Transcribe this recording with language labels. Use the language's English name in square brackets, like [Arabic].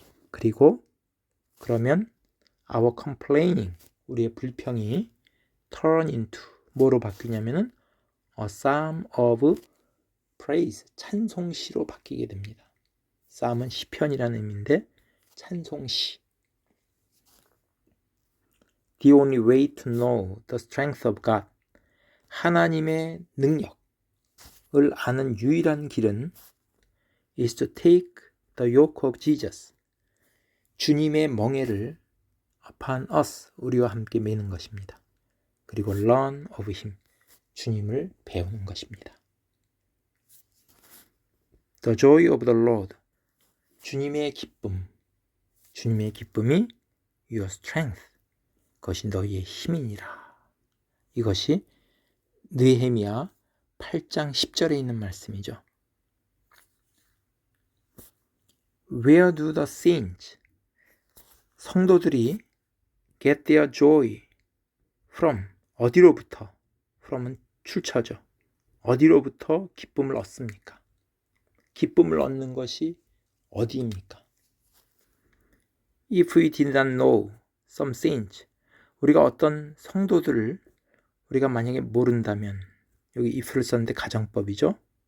[Korean] 그리고 그러면 [English] our complaining, [Korean] 우리의 불평이 [English] turn into, [Korean] 뭐로 바뀌냐면은 [English] a psalm of praise, [Korean] 찬송시로 바뀌게 됩니다. psalm은 시편이라는 의미인데 찬송시. [English] The only way to know the strength of God, [Korean] 하나님의 능력을 아는 유일한 길은 [English] is to take the yoke of Jesus, [Korean] 주님의 멍에를 [English] upon us, [Korean] 우리와 함께 매는 것입니다. 그리고 [English] learn of him, [Korean] 주님을 배우는 것입니다. [English] The joy of the Lord, [Korean] 주님의 기쁨, 주님의 기쁨이 [English] your strength, [Korean] 그것이 너희의 힘이니라. 이것이 느헤미야 8장 10절에 있는 말씀이죠. [English] Where do the saints, [Korean] 성도들이 [English] get their joy from, [Korean] 어디로부터, from은 출처죠. 어디로부터 기쁨을 얻습니까? 기쁨을 얻는 것이 어디입니까? [English] If we did not know some saints, [Korean] 우리가 어떤 성도들을 우리가 만약에 모른다면, 여기 if를 썼는데 가정법이죠.